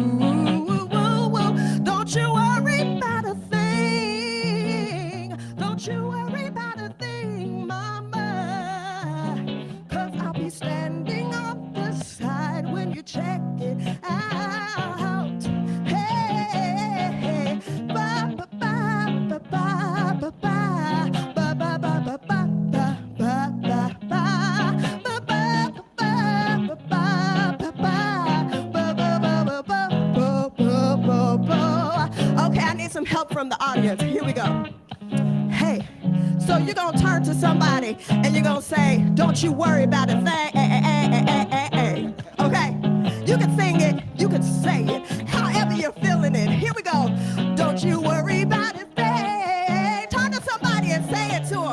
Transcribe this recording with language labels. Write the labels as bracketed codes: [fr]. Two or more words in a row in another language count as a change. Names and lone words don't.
[en] Don't you worry about a thing. Don't you worry about a thing, mama. 'Cause I'll be standing on the side when you check it out. Hey, ba ba ba ba ba ba ba ba ba ba ba ba ba ba ba ba. Okay, I need some help from the audience. Here we go. Hey, so you're gonna turn to somebody and you're gonna say, don't you worry about a thing. Okay, you can sing it, you can say it, however you're feeling it. Here we go. Don't you worry about a thing. Turn to somebody and say it to them.